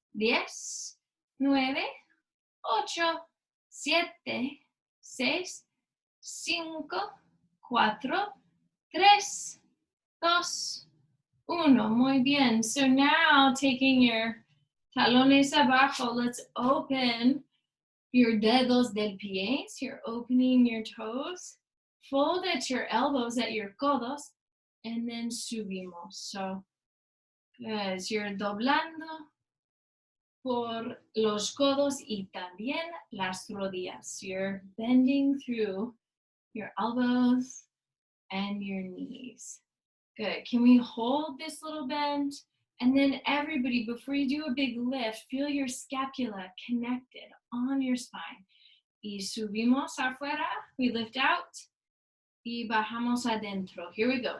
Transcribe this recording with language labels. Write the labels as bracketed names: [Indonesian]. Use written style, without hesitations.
[English] 10, 9, 8, 7, 6, 5, 4, 3, 2, 1. [Spanish] Muy bien. [English] So now taking your [Spanish] talones abajo, [English] let's open your [Spanish] dedos del pies. [English] You're opening your toes. Fold at your elbows at your codos, and then [Spanish] subimos. [English] So as you're [Spanish] doblando por los codos y también las rodillas. [English] You're bending through your elbows and your knees. Good. Can we hold this little bend? And then everybody, before you do a big lift, feel your scapula connected on your spine. [Spanish] Y subimos afuera. [English] We lift out. [Spanish] Y bajamos adentro. [English] Here we go.